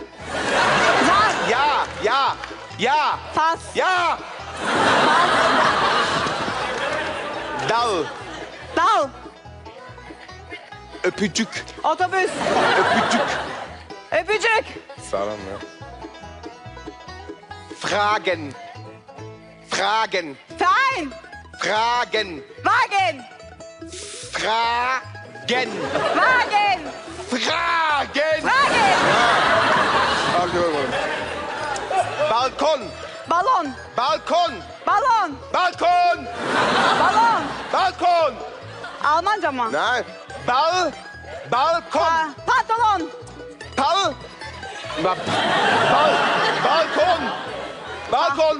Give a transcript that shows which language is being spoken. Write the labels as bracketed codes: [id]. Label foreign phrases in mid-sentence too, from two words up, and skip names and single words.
[tr] zar, Ya. pas, Ya. Dal. dal, Öpücük. otobüs, Öpücük. öpücük, Sağlam ya. [de] Fragen. Fragen. fein, Fragen. wagen, Fragen. wagen, Fragen. wagen, [tr] Balkon. balon, Balkon. balon, Balkon. balon, Balkon. Almanca mı? Ne? Balkon. Pantolon, Balkon. Balkon.